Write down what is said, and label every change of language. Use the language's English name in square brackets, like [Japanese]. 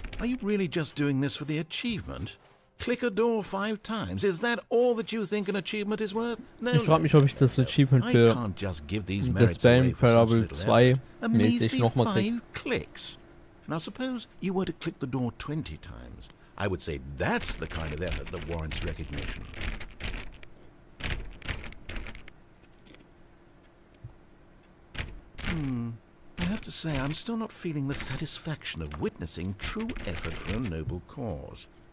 [English] Are you really just doing this for the achievement? Click a door 5 times. Is that all that you think an achievement is worth? No. [German] Ich frage mich, ob ich das Achievement für das Stanley Parable 2 mäßig nochmal kriege. [English] Clicks. Now suppose you were to click the door 20 times. I would say that's the kind of effort that warrants recognition. I have to say, I'm still not feeling the satisfaction of witnessing true effort for a noble cause.